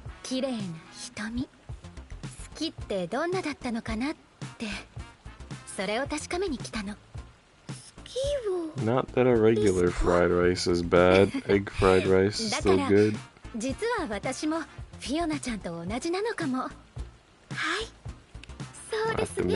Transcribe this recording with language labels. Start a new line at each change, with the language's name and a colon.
Japanese: 綺麗な瞳。好きってどんなだったのかなって、それを確かめに来たの。好きを。
English: Not that a regular fried rice is bad. Egg fried rice is still good.
Japanese: 実は私もフィオナちゃんと同じなのかも。はい、そうですね。